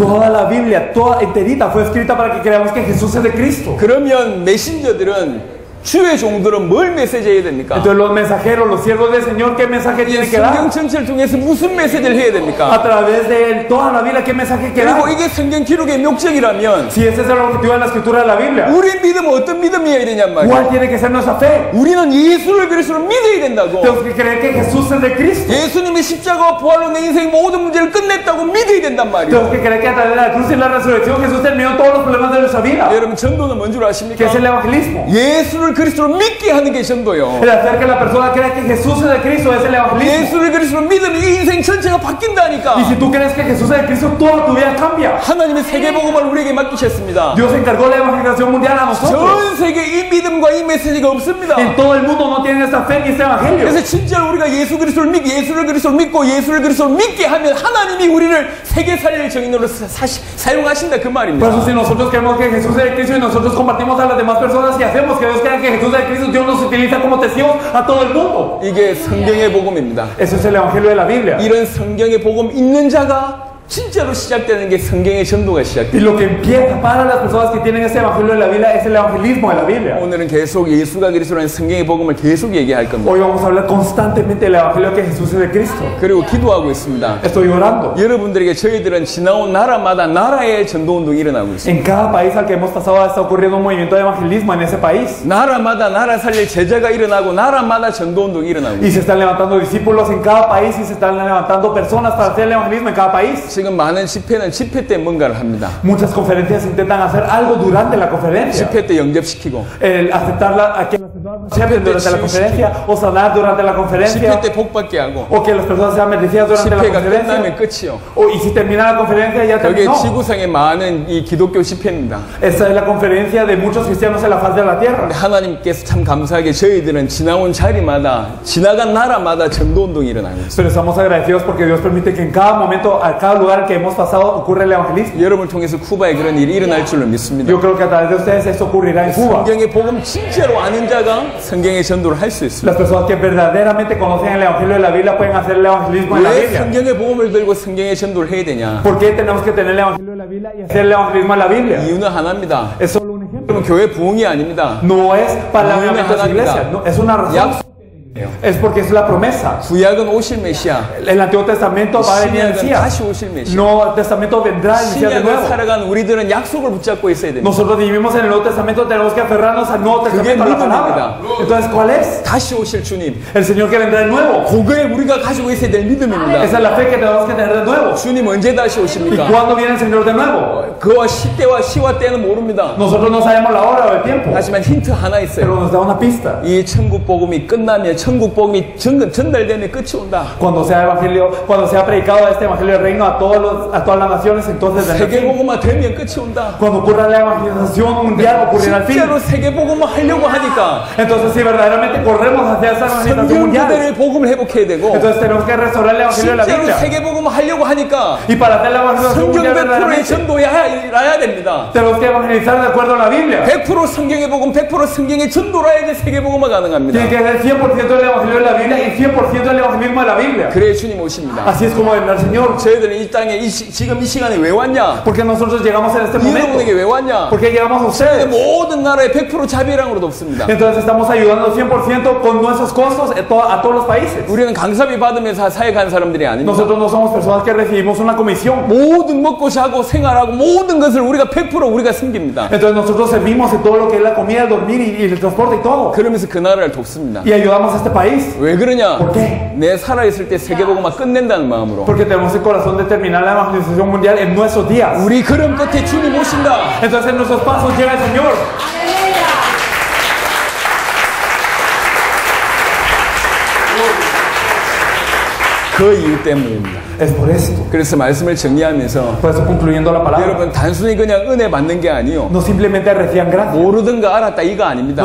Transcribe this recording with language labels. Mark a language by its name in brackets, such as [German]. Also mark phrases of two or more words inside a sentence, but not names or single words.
[Spanish] Toda la Biblia, toda enterita fue escrita para que creamos que Jesús es el Cristo. [Korean] 그러면 메신저들은 주의 종들은 뭘 메시지해야 됩니까? [Spanish] Entonces los mensajeros, los siervos del Señor, ¿qué mensaje tienen que [Korean] 성경 [Spanish] dar? [Korean] 전체를 통해서 무슨 메시지를 해야 됩니까? [Spanish] A través de toda la Biblia, ¿qué mensaje que dar? [Korean] 그리고 이게 성경 기록의 목적이라면 [Spanish] Si ese es el objetivo de la escritura de la Biblia, [Korean] 우리의 믿음은 어떤 믿음이어야 되냔 말이에요. [Spanish] ¿cuál tiene que ser nuestra fe? [Korean] 우리는 예수를 그리스도로 믿어야 된다고. [Spanish] Tenemos que creer que Jesús es de Cristo. [Korean] 예수님이 십자가와 부활로 내 인생의 모든 문제를 끝냈다고 믿어야 된단 말이에요. [Spanish] Tenemos que creer que a través de la cruz y la resurrección Jesús terminó todos los problemas de nuestra vida. [Korean] 여러분 전도는 뭔 줄 [Spanish] ¿Qué [Korean] 아십니까? [Spanish] es el evangelismo? [Korean] 예수를 그리스도로 믿게 하는 게 전도요. [Spanish] El hacer que la persona crea que Jesús es de Cristo es el evangelismo. [Korean] 예수를 그리스도로 믿으면 이 인생 전체가 [Spanish] Y [Korean] 바뀐다니까. [Spanish] si tú crees que Jesús es de Cristo, toda tu vida cambia. [Korean] 하나님의 세계복음을 우리에게 맡기셨습니다. [Spanish] Dios encargó la evangelización mundial a nosotros. [Korean] 전 세계에 이 믿음과 이 메시지가 없습니다. [Spanish] En todo el mundo no tienen esta fe ni este evangelio. [Korean] 그래서 진짜로 우리가 예수를 그리스도로 믿고 예수를 그리스도로 믿게 하면 하나님이 우리를 세계살리의 증인으로 사용하신다 그 [Spanish] Por eso [Korean] 말입니다. [Spanish] si nosotros creemos que Jesús es de Cristo y nosotros compartimos a las demás personas y hacemos que Dios crea que Jesús es de Cristo, Dios nos utiliza como testigos a todo el mundo. [Korean] 이게 성경의 복음입니다. [Spanish] Eso es el evangelio de la Biblia. [Korean] 이런 성경의 복음 있는 자가 진짜로 시작되는 게 성경의 전도가 [Spanish] Y [Korean] 시작돼요. [Spanish] lo que empieza para las personas que tienen ese evangelio de la Biblia es el evangelismo de la Biblia. [Korean] 오늘은 계속 예수가 그리스도라는 성경의 복음을 계속 얘기할 겁니다. [Spanish] Hoy vamos a hablar constantemente del evangelio que Jesús es de Cristo. [Korean] 그리고 기도하고 있습니다. [Spanish] Estoy orando. [Korean] 여러분들에게 저희들은 지나온 나라마다 나라의 전도운동이 일어나고 있습니다. [Spanish] En cada país al que hemos pasado está ocurriendo un movimiento de evangelismo en ese país. [Korean] 나라마다 나라 살릴 제자가 일어나고 나라마다 전도운동이 일어나고 [Spanish] Y [Korean] 있습니다. [Spanish] se están levantando discípulos en cada país y se están levantando personas para hacer el evangelismo en cada país. [Korean] 지금 많은 집회는 집회 때 뭔가를 합니다. [Spanish] Muchas conferencias intentan hacer algo durante la conferencia. [Korean] 집회 때 영접시키고 [Spanish] El aceptar a que las personas acepten durante la conferencia o sanar durante la [Korean] 집회 [Spanish] conferencia [Korean] 때 복받게 하고 [Spanish] o que las personas sean bendecidas durante la [Korean] 집회가 끝나면 [Spanish] conferencia [Korean] 끝이요. [Spanish] y si termina la conferencia ya [Korean] 그게 [Spanish] terminó. [Korean] 지구상의 많은 이 기독교 집회입니다. [Spanish] Esta es la conferencia de muchos cristianos en la faz de la tierra. [Korean] 하나님께서 참 감사하게 저희들은 지나온 자리마다 지나간 나라마다 전도운동이 일어나고 있습니다. [Spanish] Pero estamos agradecidos porque Dios permite que en cada momento, a cada lugar que hemos pasado, ocurre el evangelismo. [Korean] 여러분을 통해서 쿠바에 그런 일이 일어날 줄로 믿습니다. [Spanish] Yo creo que a través de ustedes esto ocurrirá en Cuba. [Korean] 성경의 복음 진짜로 아는 자가 성경의 전도를 할 수 있습니다. [Spanish] Las personas que verdaderamente conocen el evangelio de la Biblia pueden hacer el evangelismo en la [Korean] 왜 [Spanish] Biblia. [Korean] 성경의 복음을 들고 성경의 전도를 해야 되냐? [Spanish] ¿Por qué tenemos que tener el evangelio de la Biblia y hacer el evangelismo en la Biblia? [Korean] 이유는 하나입니다. [Spanish] Es solo un ejemplo. [Korean] 여러분 교회 부흥이 아닙니다. [Spanish] No es para el avivamiento de su iglesia, no, es una razón. [Korean] 약속이에요. [Spanish] Es porque es la promesa. [Korean] 구약은 오실 메시아, [Spanish] El Antiguo Testamento va a venir el [Korean] 신약은 [Spanish] Mesías. [Korean] 다시 오실 메시아. [Spanish] No, el Testamento vendrá el Mesías de [Korean] 신약을 [Spanish] nuevo. [Korean] 살아가는 우리들은 약속을 붙잡고 있어야 됩니다. [Spanish] Nosotros vivimos en el Nuevo Testamento, tenemos que aferrarnos al Nuevo Testamento, a la palabra. Entonces, ¿cuál es? [Korean] 다시 오실 주님. [Spanish] El Señor que vendrá de nuevo. [Korean] 그거에 우리가 가지고 있어야 될 믿음입니다. [Spanish] Esa es la fe que tenemos que tener de nuevo. [Korean] 주님 언제 다시 [Spanish] ¿Y [Korean] 오십니까? [Spanish] cuándo viene el Señor de nuevo? [Korean] 그와 시대와 시와 때는 모릅니다. [Spanish] Nosotros no sabemos la hora o el tiempo, [Korean] 하지만 힌트 하나 있어요. [Spanish] pero nos da una pista. [Korean] 이 천국 복음이 끝나면 천국 복음이 전달되면 끝이 온다. [Spanish] Cuando sea evangelio, cuando sea predicado este evangelio del reino a todas las naciones, entonces vendrá el [Korean] 세계 [Spanish] fin. [Korean] 복음화 되면 끝이 온다. [Spanish] Cuando ocurra la evangelización mundial, ocurrirá el fin. [Korean] 진짜로 세계 복음화 하려고 하니까 [Spanish] Entonces, si verdaderamente corremos hacia esa evangelización mundial, [Korean] 성경들의 복음을 회복해야 되고 [Spanish] entonces tenemos que restaurar el evangelio de la [Korean] 진짜로 [Spanish] Biblia. [Korean] 세계 복음화 하려고 하니까 [Spanish] Y para hacer la evangelización [Korean] 성경 [Spanish] mundial [Korean] 100%의 [Spanish] verdaderamente, [Korean] 전도해야 됩니다. [Spanish] tenemos que evangelizar de acuerdo a la Biblia. [Korean] 100% 성경의 복음, 100% 성경의 전도라 해야 세계 복음화 가능합니다. [Spanish] Tiene que ser 100% del evangelio de la Biblia y 100% del evangelismo de la Biblia. [Korean] 그래야 주님 오십니다. [Spanish] Así es como vendrá el Señor. [Korean] 저희들은 이 땅에 지금 이 시간에 왜 왔냐? [Spanish] Porque nosotros llegamos en este momento. [Korean] 여러분에게 왜 왔냐? [Spanish] Porque llegamos a ustedes. [Korean] 모든 나라의 100% 자비랑으로 돕습니다. [Spanish] Entonces estamos ayudando 100% con nuestros costos a todos los países. [Korean] 우리는 강사비 받으면서 사역하는 사람들이 아닙니다. [Spanish] Nosotros no somos personas que recibimos una comisión. [Korean] 모든 먹고 자고 생활하고 모든 것을 우리가 100% 우리가 섬깁니다. [Spanish] Entonces nosotros servimos en todo lo que es la comida, el dormir y el transporte y todo. [Korean] 그러면서 그 나라를 돕습니다. [Spanish] Y ayudamos a este país. [Korean] 왜 그러냐? [Spanish] ¿Por qué? [Korean] 내 살아있을 때 세계복음화 끝낸다는 마음으로. [Spanish] Porque tenemos el corazón de terminar la evangelización mundial en nuestros días. [Korean] 우리 걸음 끝에 주님 오신다. [Spanish] Entonces en nuestros pasos llega el Señor. [Korean] 그 이유 때문입니다. [Spanish] Es por esto. [Korean] 그래서 말씀을 정리하면서 [Spanish] Por eso concluyendo la palabra. [Korean] 여러분 단순히 그냥 은혜 받는 게 아니요. [Spanish] No simplemente reciban gracia. [Korean] 모르던 거 알았다 이거 아닙니다.